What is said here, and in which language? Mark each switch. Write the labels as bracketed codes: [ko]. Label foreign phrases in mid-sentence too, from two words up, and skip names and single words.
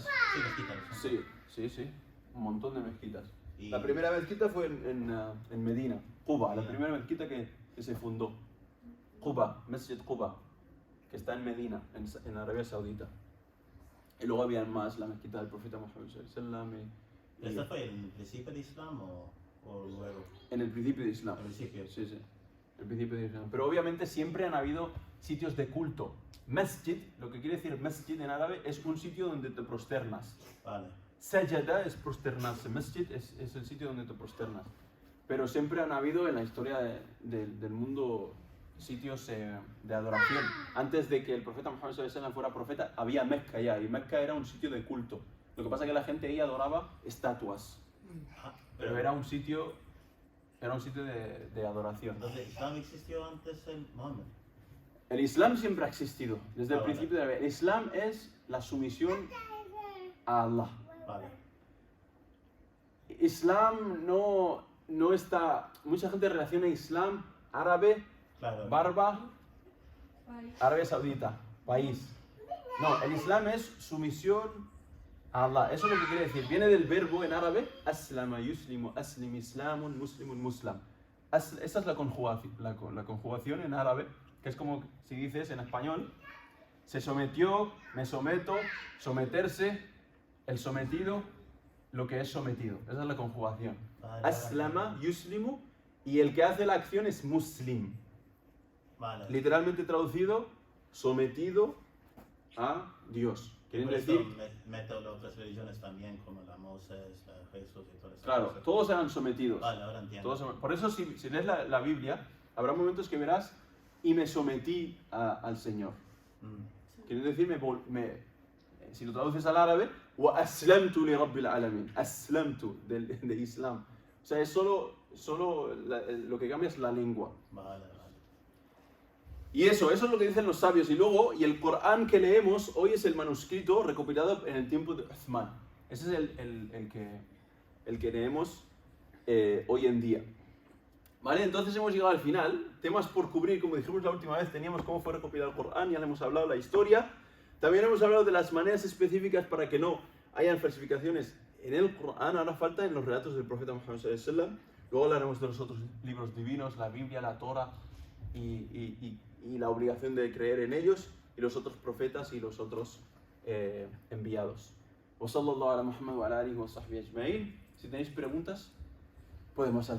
[es] Sí, mezquitas. Sí, un montón de mezquitas. Y- La primera mezquita fue en Medina, Quba, la primera mezquita que se fundó. Quba, Masjid Quba, que está en Medina, en Arabia Saudita. Y luego había más, la mezquita del profeta Muhammad [ar] صلى الله عليه وسلم. [es] ¿Este fue el principio de Islam o luego? En el principio de Islam. Al principio. Sí. El principio de Islam. Pero obviamente siempre han habido sitios de culto. Masjid, lo que quiere decir masjid en árabe, es un sitio donde te prosternas. Vale. Sajada es prosternarse, masjid es el sitio donde te prosternas. Pero siempre han habido en la historia del mundo sitios de adoración. Antes de que el profeta Muhammad [ar] صلى الله عليه وسلم [es] fuera profeta, había Mecca ya, y Mecca era un sitio de culto. Lo que pasa es que la gente ahí adoraba estatuas, Ah, pero era un sitio de adoración. Entonces, ¿Islam existió antes de Mohammed? El Islam siempre ha existido, desde el Vale. principio de la vida. El Islam es la sumisión a Allah. Vale. Islam no está... Mucha gente relaciona Islam, árabe, Claro. barba, Arabia Saudita, país. No, el Islam es sumisión a Allah. Eso es lo que quiere decir. Viene del verbo en árabe, [ar] أسلمَ، يُسلِمُ، أسلِم، إسلامٌ، مسلمٌ، مُسلَم. [es] Esa es la conjugación en árabe, que es como si dices en español, se sometió, me someto, someterse, el sometido, lo que es sometido. Esa es la conjugación. Vale, [ar] أسلمَ، يُسلِمُ, [es] y el que hace la acción es muslim. Vale. Literalmente traducido, sometido a Dios. Quieren Por eso decir, meto las otras religiones también, como la Moses, la Jesús y todo eso. claro, todos eran sometidos. Vale, ahora entiendo. Por eso si lees la Biblia, habrá momentos que verás, y me sometí al Señor. Quiere decir, si lo traduces al árabe, [ar] وأسلمت لرب العالمين. [es] Aslamtu, de Islam. O sea, es solo lo que cambia es la lengua. Vale, vale. Y eso es lo que dicen los sabios. Y luego, el Corán que leemos hoy es el manuscrito recopilado en el tiempo de Uthman. Ese es el que leemos hoy en día. ¿Vale? Entonces hemos llegado al final. Temas por cubrir, como dijimos la última vez, teníamos cómo fue recopilado el Corán, ya le hemos hablado la historia. También hemos hablado de las maneras específicas para que no hayan falsificaciones en el Corán. Ahora falta en los relatos del profeta Muhammad [ar] صلى الله عليه وسلم. [es] Luego hablaremos de los otros libros divinos, la Biblia, la Torah y la obligación de creer en ellos, y los otros profetas y los otros enviados. [ar] وصلى الله على محمد وعلى آله وصحبه أجمعين. [es] Si tenéis preguntas, podemos hacer.